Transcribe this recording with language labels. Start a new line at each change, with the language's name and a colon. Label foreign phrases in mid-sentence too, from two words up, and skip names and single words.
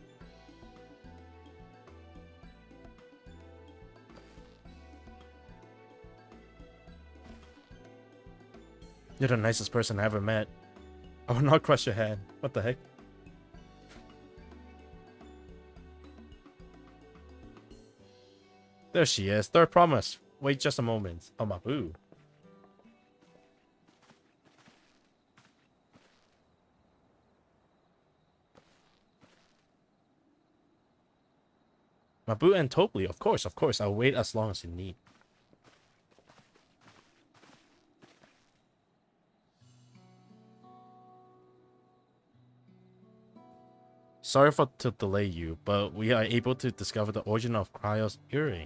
English: You're the nicest person I ever met. I will not crush your hand. What the heck? There she is. Third promise. Wait just a moment. Oh, Mabu. Mabu and Topli, of course. I'll wait as long as you need. Sorry to delay you, but we are able to discover the origin of Cryo's earring.